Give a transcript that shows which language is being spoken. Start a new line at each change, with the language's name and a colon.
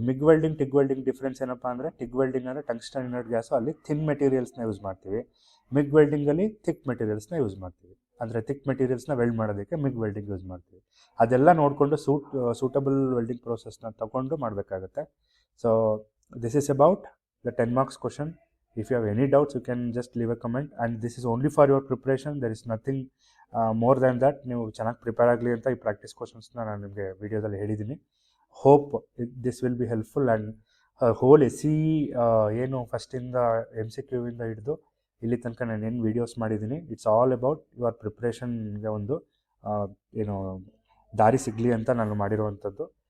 Kannada: MiG welding, ಟಿಗ್ welding difference ಏನಪ್ಪ ಅಂದರೆ, ಟಿಗ್ welding ಅಂದರೆ ಟಂಗ್ಸ್ಟನ್ ಇನರ್ಟ್ ಗ್ಯಾಸು, ಅಲ್ಲಿ ಥಿನ್ ಮೆಟೀರಿಯಲ್ಸ್ನ ಯೂಸ್ ಮಾಡ್ತೀವಿ. ಮಿಗ್ ವೆಲ್ಡಿಂಗಲ್ಲಿ ಥಿಕ್ ಮೆಟೀರಿಯಲ್ಸ್ನ ಯೂಸ್ ಮಾಡ್ತೀವಿ. ಅಂದರೆ ಥಿಕ್ ಮೆಟೀರಿಯಲ್ಸ್ನ ವೆಲ್ಡ್ ಮಾಡೋದಕ್ಕೆ ಮಿಗ್ ವೆಲ್ಡಿಂಗ್ ಯೂಸ್ ಮಾಡ್ತೀವಿ. ಅದೆಲ್ಲ ನೋಡಿಕೊಂಡು ಸೂಟಬಲ್ ವೆಲ್ಡಿಂಗ್ ಪ್ರೋಸೆಸ್ನ ತಗೊಂಡು ಮಾಡಬೇಕಾಗುತ್ತೆ.
English: So this is about the 10 marks question. If you have any doubts, you can just leave a comment, and this is only for your preparation. There is nothing more than that.
Kannada: ನೀವು ಚೆನ್ನಾಗಿ prepare ಆಗಲಿ ಅಂತ ಈ practice ಕ್ವಶನ್ಸ್ನ ನಾನು ನಿಮಗೆ ವಿಡಿಯೋದಲ್ಲಿ ಹೇಳಿದ್ದೀನಿ.
English: Hope this will be helpful.
Kannada: And whole ಏನು ಫಸ್ಟಿಂದ MCQ ಇಂದ ಹಿಡಿದು ಇಲ್ಲಿ ತನಕ ನಾನು ಏನು ವೀಡಿಯೋಸ್ ಮಾಡಿದ್ದೀನಿ,
English: it's all about your
Kannada: ಪ್ರಿಪ್ರೇಷನ್ಗೆ ಒಂದು ಏನು ದಾರಿ ಸಿಗಲಿ ಅಂತ ನಾನು ಮಾಡಿರುವಂಥದ್ದು.